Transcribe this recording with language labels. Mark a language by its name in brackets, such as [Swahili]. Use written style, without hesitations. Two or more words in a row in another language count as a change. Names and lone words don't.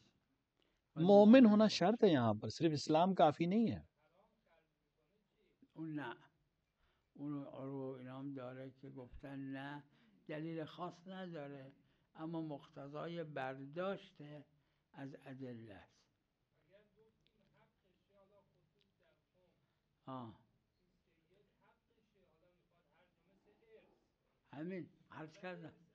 [Urdu] مومن ہونا شرط ہے یہاں پر، صرف اسلام کافی نہیں ہے. [Persian] اون نه، اون عروه اینام داره که گفتن نه دلیل خاص نداره اما مقتضای برداشت از ادله است. همین عرض کردم.